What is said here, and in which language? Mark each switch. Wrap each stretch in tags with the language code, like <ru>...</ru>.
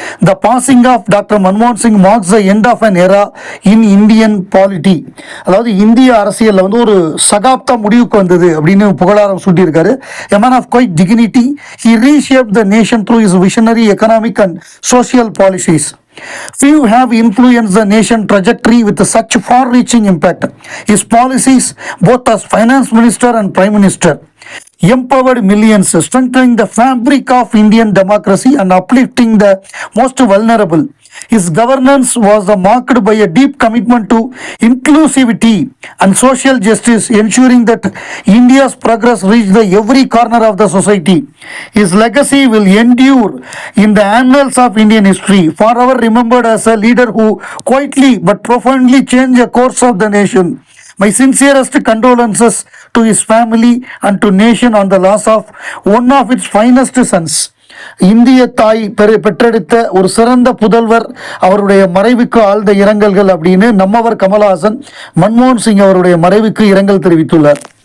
<en>The passing of doctor மன்மோகன் Singh marks the end of an எரா in Indian polity.</en> <ta>அதாவது இந்திய அரசியலில் வந்து ஒரு சகாப்தம் முடிவுக்கு வந்தது அப்படின்னு புகழாரம் சூட்டியிருக்காரு.</ta> <en>A man of quiet dignity, he reshaped the nation through his visionary economic and social policies. Few have influenced the nation trajectory with such far-reaching impact. His policies, both as finance minister and prime minister, empowered millions, strengthening the fabric of Indian democracy and uplifting the most vulnerable. His governance was marked by a deep commitment to inclusivity and social justice, ensuring that India's progress reached every corner of the society. His legacy will endure in the annals of Indian history, forever remembered as a leader who quietly but profoundly changed the course of the nation. My sincerest condolences to his family and to nation on the loss of one of its finest sons.</en> <ta>இந்திய தாய் பெற்றெடுத்த ஒரு சிறந்த புதல்வர் அவருடைய மறைவுக்கு ஆழ்ந்த இரங்கல்கள் அப்படின்னு நம்மவர் கமலஹாசன் மன்மோகன் சிங் அவருடைய மறைவுக்கு இரங்கல் தெரிவித்துள்ளார்.</ta>